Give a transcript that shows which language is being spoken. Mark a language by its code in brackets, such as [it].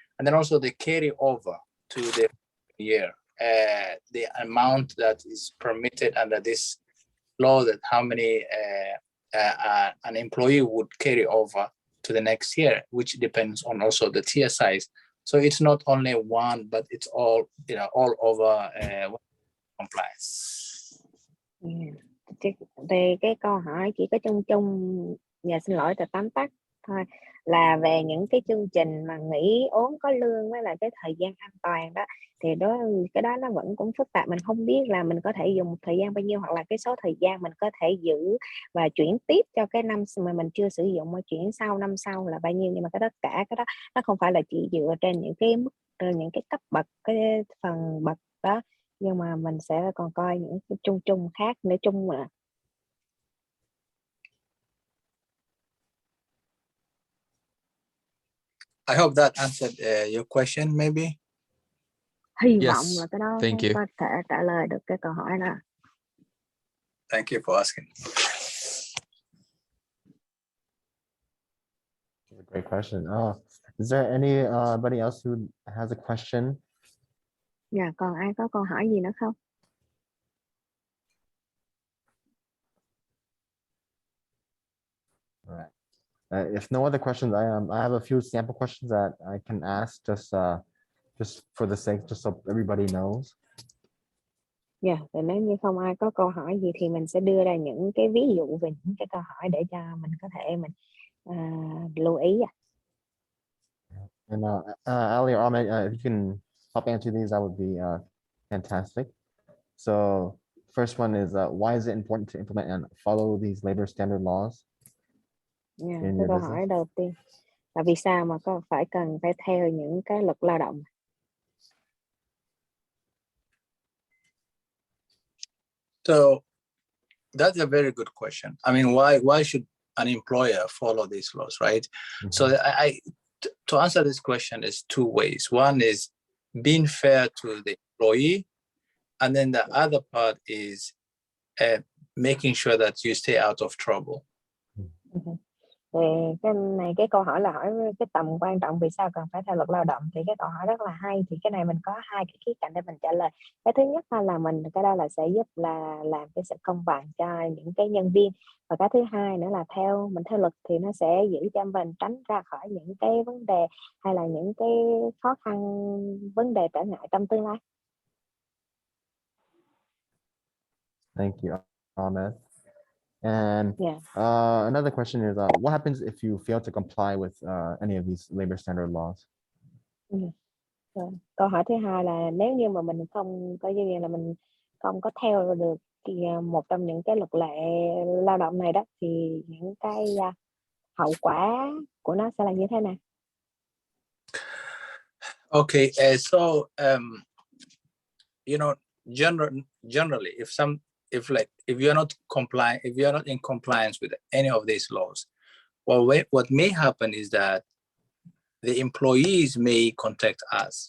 [en] And then also they carry over to the year, the amount that is permitted under this law, that how many an employee would carry over to the next year, which depends on also the tier size. So it's not only one, but it's all over compliance. [vi] Thì cái câu hỏi chỉ có chung, xin lỗi tóm tắt thôi, là về những cái chương trình mà nghỉ ốm có lương với lại cái thời gian an toàn đó, thì cái đó nó vẫn cũng phức tạp. Mình không biết là mình có thể dùng một thời gian bao nhiêu, hoặc là cái số thời gian mình có thể giữ và chuyển tiếp cho cái năm mà mình chưa sử dụng, mà chuyển sau năm sau là bao nhiêu. Nhưng mà tất cả cái đó nó không phải là chỉ dựa trên những cái mức, những cái cấp bậc, cái phần bậc đó, nhưng mà mình sẽ còn coi những cái chung khác nữa chung mà. [en] I hope that answered your question, maybe. [vi] Hy [en] Yes, [vi] vọng là cái đó [en] thank you. [vi] có thể trả lời được cái câu hỏi đó. [en] Thank you for asking. That's a great question. Is there anybody else who has a question? [vi] Dạ, còn ai có câu hỏi gì nữa không? [en] All right. If no other questions, I have a few sample questions that I can ask just for the sake, just so everybody knows. [vi] Dạ, thì nếu như không ai có câu hỏi gì thì mình sẽ đưa ra những cái ví dụ về những cái câu hỏi để cho mình có thể lưu ý. [en] And Ali or Ahmed, if you can help answer these, that would be fantastic. So first one is why is it important to implement and follow these labor standard laws? [vi] Dạ, [en] In [vi] cái [en] your [vi] câu [en] business? [vi] hỏi đầu tiên là vì sao mà cần phải theo những cái luật lao động? [en] So that's a very good question. I mean, why should an employer follow these laws, right? So to answer this question is two ways. One is being fair to the employee, and then the other part is making sure that you stay out of trouble. [vi] Thì cái câu hỏi là hỏi cái tầm quan trọng vì sao cần phải theo luật lao động, thì cái câu hỏi rất là hay. Thì cái này mình có hai cái khía cạnh để mình trả lời. Cái thứ nhất là cái đó là sẽ giúp là làm cái sự công bằng cho những cái nhân viên, và cái thứ hai nữa là theo luật thì nó sẽ giữ cho mình tránh ra khỏi những cái vấn đề hay là những cái khó khăn, vấn đề trở ngại trong tương lai. [en] Thank you, Ahmed. And Yeah. Another question is, what happens if you fail to comply with any of these labor standard laws? [vi] Câu hỏi thứ hai là nếu như mà mình không có như là mình không có theo được một trong những cái luật lệ lao động này đó, thì những cái hậu quả của nó sẽ là như thế nào? [en] Okay, so you know, generally, if you're not in compliance with any of these laws, well, what may happen is that the employees may contact us.